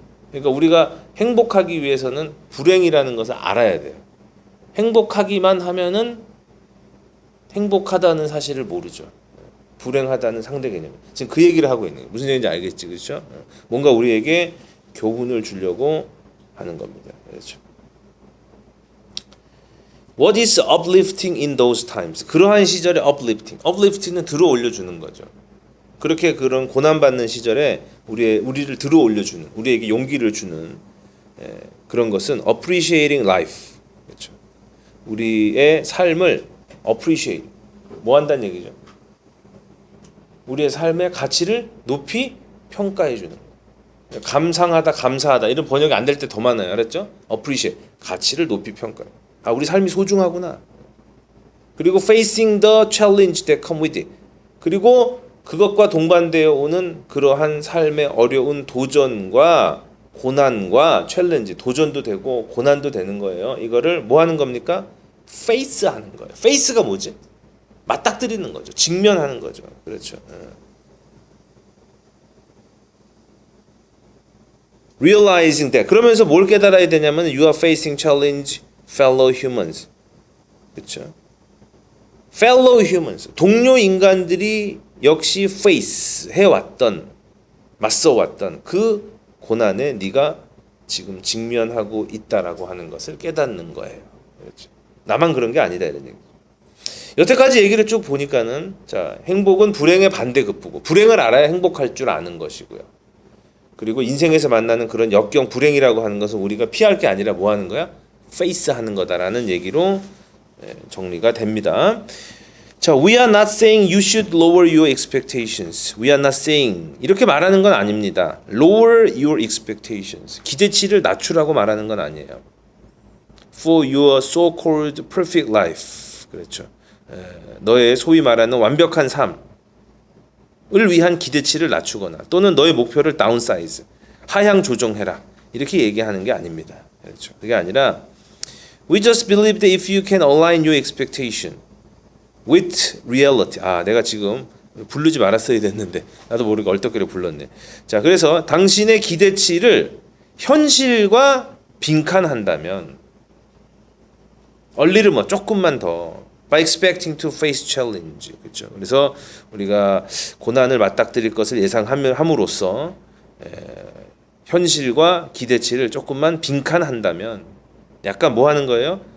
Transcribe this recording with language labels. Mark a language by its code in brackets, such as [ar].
[ko] 그러니까 우리가 행복하기 위해서는 불행이라는 것을 알아야 돼요. 행복하기만 하면은 행복하다는 사실을 모르죠. 불행하다는 상대 개념. 지금 그 얘기를 하고 있는 거예요. 무슨 얘기인지 알겠지, 그렇죠? 뭔가 우리에게 교훈을 주려고 하는 겁니다. 그렇죠. [en] What is uplifting in those times? [ko] 그러한 시절에 uplifting은 들어 올려주는 거죠. 그렇게 그런 고난받는 시절에 우리를 들어 올려주는, 우리에게 용기를 주는 그런 것은 [en] appreciating life. [ko] 그렇죠. 우리의 삶을 appreciate, 뭐 한다는 얘기죠? 우리의 삶의 가치를 높이 평가해 주는 거예요. 감사하다 이런 번역이 안 될 때 더 많아요. 알았죠? appreciate, 가치를 높이 평가해. 우리 삶이 소중하구나. 그리고 [en] facing the challenge that come with it. [ko] 그리고 그것과 동반되어 오는 그러한 삶의 어려운 도전과 고난과 챌린지, 도전도 되고 고난도 되는 거예요. 이거를 뭐 하는 겁니까? face 하는 거예요. face가 뭐지? 맞닥뜨리는 거죠. 직면하는 거죠. 그렇죠. [en] realizing that. [ko] 그러면서 뭘 깨달아야 되냐면 [en] you are facing challenge fellow humans. [ko] 그렇죠? [en] fellow humans. [ko] 동료 인간들이 역시 face 해왔던, 맞서왔던 그 고난에 네가 지금 직면하고 있다라고 하는 것을 깨닫는 거예요. 그렇죠? 나만 그런 게 아니다 이런 얘기. 여태까지 얘기를 쭉 보니까는 자, 행복은 불행의 반대급부고 불행을 알아야 행복할 줄 아는 것이고요. 그리고 인생에서 만나는 그런 역경 불행이라고 하는 것은 우리가 피할 게 아니라 뭐 하는 거야? 페이스 하는 거다라는 얘기로 정리가 됩니다. [en] 자, we are not saying you should lower your expectations. We are not saying [ko] 이렇게 말하는 건 아닙니다. [en] Lower your expectations. [ko] 기대치를 낮추라고 말하는 건 아니에요. [en] For your so-called perfect life. [ko] 그렇죠. 너의 소위 말하는 완벽한 삶을 위한 기대치를 낮추거나 또는 너의 목표를 다운사이즈, 하향 조정해라. 이렇게 얘기하는 게 아닙니다. 그렇죠. 그게 아니라 [en] We just believe that if you can align your expectation with reality. [ko] 내가 지금 부르지 말았어야 됐는데 나도 모르게 얼떨결에 불렀네. 자, 그래서 당신의 기대치를 현실과 빈칸한다면 얼리를 뭐 조금만 더 [en] by expecting to face challenge. [ko] 그렇죠. 그래서 우리가 고난을 맞닥뜨릴 것을 예상함으로써 현실과 기대치를 조금만 빈칸한다면 약간 뭐 하는 거예요?